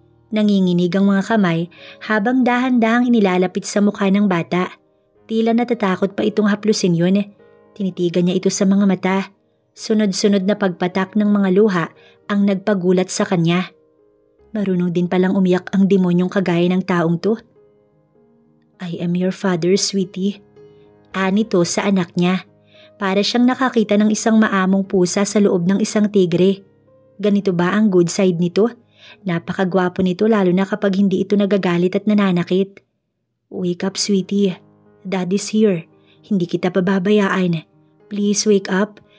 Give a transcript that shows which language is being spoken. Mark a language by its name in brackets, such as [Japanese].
[Filipino] Nanginginig ang mga kamay habang dahan-dahang inilalapit sa mukha ng bata. Tila natatakot pa itong haplusin yun. Tinitigan niya ito sa mga mata. Sunod-sunod na pagpatak ng mga luha ang nagpagulat sa kanya. Marunong din palang umiyak ang demonyong kagaya ng taong to. [English] I am your father, sweetie. [Filipino] Anito sa anak niya. Para siyang nakakita ng isang maamong pusa sa loob ng isang tigre. Ganito ba ang good side nito? Napakagwapo nito lalo na kapag hindi ito nagagalit at nananakit. [English] Wake up, sweetie. Daddy's here. [Filipino] Hindi kita pababayaan. [English] Please wake up.